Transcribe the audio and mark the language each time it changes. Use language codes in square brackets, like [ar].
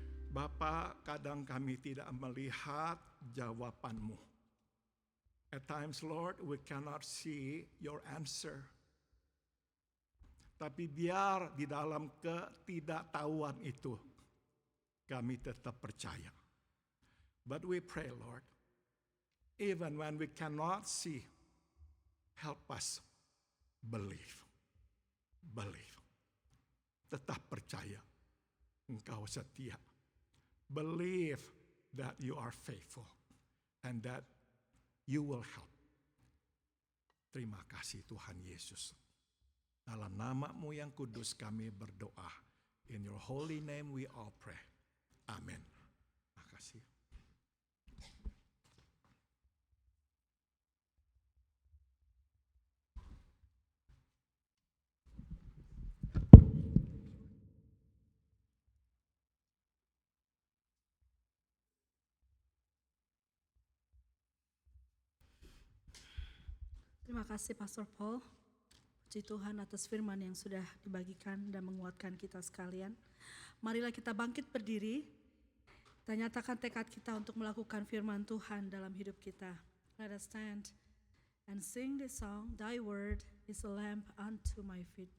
[id] Bapa, kadang kami tidak melihat jawaban-Mu. [en] At times, Lord, we cannot see your answer. [id] Tapi biar di dalam ketidaktahuan itu, kami tetap percaya. [en] But we pray, Lord, even when we cannot see, help us believe. Believe. [id] Tetap percaya. Engkau setia. [en] Believe that you are faithful and that you will help. [id] Terima kasih Tuhan Yesus. Dalam nama-Mu yang kudus kami berdoa. [en] In your holy name we all pray. [id] Amin. Terima kasih. Terima kasih Pastor Paul. Puji Tuhan atas firman yang sudah dibagikan dan menguatkan kita sekalian. Marilah kita bangkit berdiri. Kita nyatakan tekad kita untuk melakukan firman Tuhan dalam hidup kita. [en] Let us stand and sing this song. Thy word is a lamp unto my feet.